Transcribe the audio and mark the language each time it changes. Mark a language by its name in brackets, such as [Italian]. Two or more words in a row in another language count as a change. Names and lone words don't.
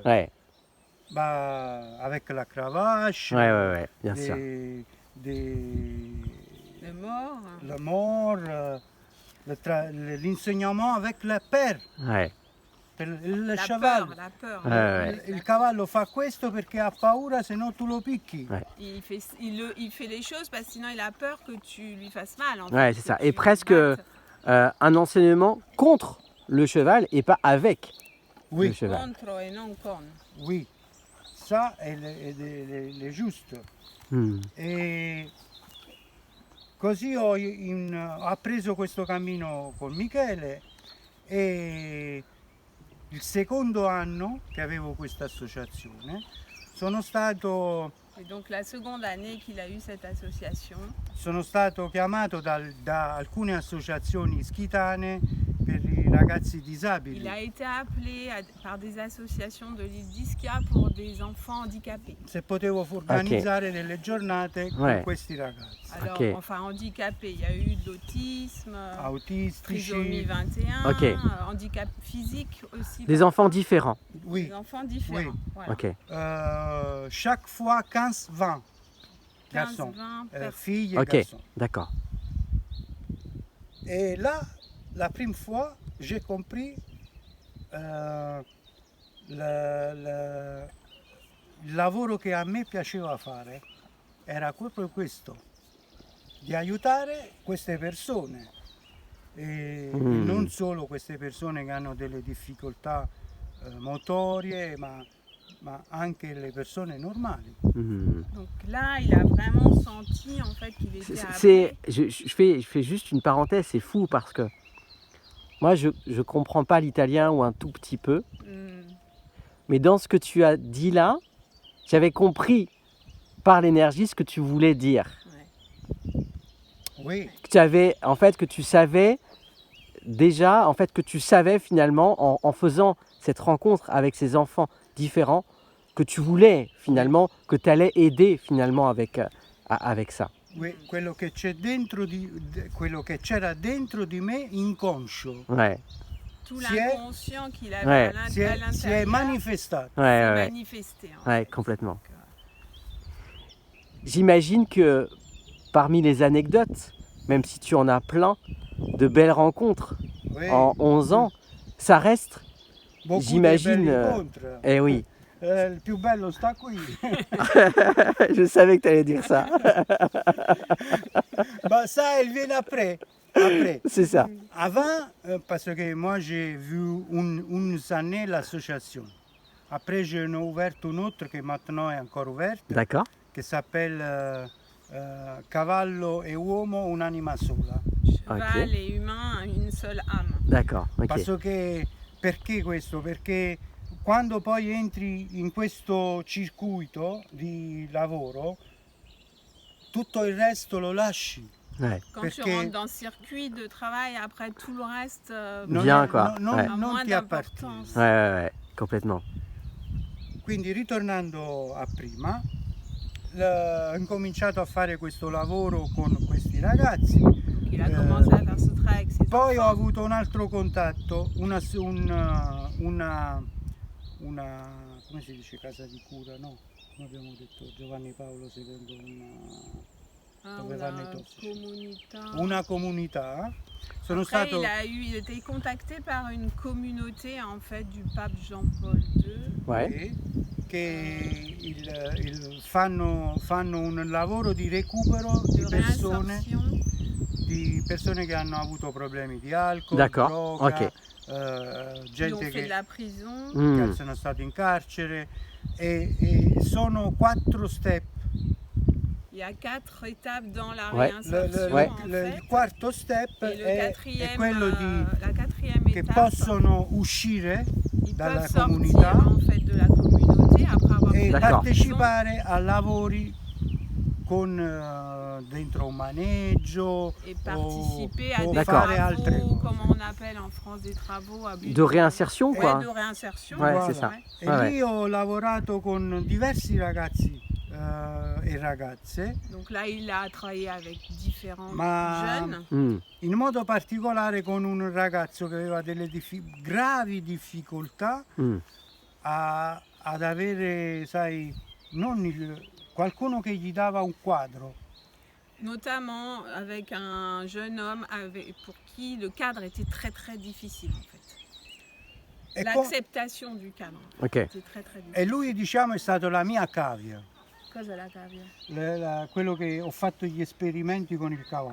[French] Ouais, Bah, avec la cravache, ouais, bien sûr. le mort. la mort, l'insegnamment avec le père. Ouais, Il La cheval. peur, la peur. Ouais, ouais. [Italian] Il cavallo fa questo perché ha paura se no tu lo picchi. [French] Ouais. Il fait les choses parce que sinon il a peur que tu lui fasses mal. En Ouais, fait, c'est que ça. tu Et le presque battes. un enseignement contre le cheval et pas avec le Oui, cheval. [Italian] Contro et non con. [French] oui. Ça [Italian] è giusto. Hmm. E così ho preso questo cammino con Michele e il secondo anno che avevo questa associazione sono stato [French] Et donc la seconde année qu'il a eu cette association, [Italian] chiamato da alcune associazioni schitane per i ragazzi disabili. [French] il a été appelé par des associations de l'île d'Ischia pour des enfants handicapés. [Italian] Se potevo organizzare delle giornate con [French] Ouais. [Italian] questi ragazzi [French] Alors, Ok. enfin handicapés, il y a eu de l'autisme, [Italian] autistici. [French] trisomie 21, Ok. handicap physique aussi. Des enfants différents. Oui. Des enfants différents. Voilà. Ok. Chaque fois 15-20 15, garçons, 20 personnes. filles et Ok, garçons. d'accord. Et là, la prima fois, j'ai compris [Italian] il lavoro che a me piaceva fare era proprio questo, di aiutare queste persone. E non solo queste persone che hanno delle difficoltà motorie, ma anche le persone normali. Hmm. [French] Donc là, il a vraiment senti en fait qu'il était Je fais juste une parenthèse, c'est fou parce que moi je comprends pas l'italien ou un tout petit peu, mais dans ce que tu as dit là, j'avais compris par l'énergie ce que tu voulais dire. Oui, Que tu savais déjà, que tu savais finalement en faisant cette rencontre avec ces enfants différents, que tu voulais finalement, que tu allais aider finalement avec ça. oui, [Italian] quello che c'era dentro di me inconscio [French] Ouais, tout Si est- l'inconscient qu'il avait Ouais. à [Italian] si è [French] l'intérieur [Italian] manifestato. [French] ouais, s'est ouais, manifesté. en ouais, fait. complètement. Donc, J'imagine que parmi les anecdotes, même si tu en as plein, de belles rencontres Oui. en 11 ans, ça reste, Beaucoup di j'imagine, [Italian] belli incontri. [French] eh oui, [Italian] Il più bello sta qui. [French] je savais que tu allais dire ça, Bah, ça, elle vient après. Après. c'est ça. Avant, parce que moi j'ai vu une année l'association. Après, j'en ai ouvert une autre qui maintenant est encore ouverte, D'accord, qui s'appelle Cavallo e uomo un'anima sola. Cheval et humain, une seule âme. d'accord, ok. [Italian] Perché questo? Perché quando poi entri in questo circuito di lavoro, tutto il resto lo lasci. [French] Ouais. Quand Parce tu que- rentres dans le circuit de travail, après tout le reste Bien, [Italian] è- [French] quoi. [Italian] non, [French] Ouais. a [Italian] non [French] moins [Italian] ti appartiene. [French] d'importance. Ouais, complètement. [Italian] Quindi ritornando a prima, ho incominciato a fare questo lavoro con questi ragazzi, [French] Il a commencé à faire ce travail avec ses [Italian] poi ho [French] enfants. [Italian] avuto un altro contatto, una come si dice, casa di cura, no? Come abbiamo detto, Giovanni Paolo II, [French] Ah, [Italian] dove [French] on [Italian] vanno i [French] a [Italian] tossici. [French] comunità. [Italian] una comunità. Sono [French] Après, [Italian] stato [French] il a été contacté par une communauté en fait du pape Jean-Paul II. Ouais, [Italian] fanno un lavoro di recupero [French] De [Italian] di persone, [French] réinsertion. [Italian] che hanno avuto problemi di alcol, [French] D'accord, [Italian] droga, [French] ok. Qui ont [Italian] gente [French] fait de [Italian] che [French] la prison. Hmm, [Italian] sono stati in carcere e sono 4 step. [French] Il y a 4 étapes dans la Ouais. réinsertion Ouais. en fait. [Italian] Il quarto step [French] Et le [Italian] è [French] quatrième, [Italian] quello [French] la quatrième [Italian] che [French] étape, [Italian] possono uscire [French] ils [Italian] dalla [French] peuvent sortir [Italian] comunità [French] en fait de la communauté après avoir [Italian] e [French] fait la D'accord. prison [Italian] partecipare a lavori con dentro un maneggio [French] et participer à [Italian] o [French] des [Italian] fare altre [French] travaux, [Italian] cose. [French] comme on appelle en France des travaux à but de réinsertion, Ouais, quoi. de réinsertion. Ouais, Voilà. c'est ça. [Italian] E [French] Ouais, [Italian] lì ho lavorato con diversi ragazzi e ragazze, [French] Donc là, il a travaillé avec différents [Italian] Ma- [French] jeunes. Hmm, [Italian] in modo particolare con un ragazzo che aveva delle gravi difficoltà hmm. ad avere, sai, non qualcuno che gli dava un quadro. [French] Notamment avec un jeune homme pour qui le cadre était très très difficile en fait. [Italian] E, co- [French] L'acceptation du cadre Ok, était très très [Italian] e [French] difficile. [Italian] lui, diciamo, è stato la mia cavia, Cosa la cavia? quello che ho fatto gli esperimenti con il cavallo.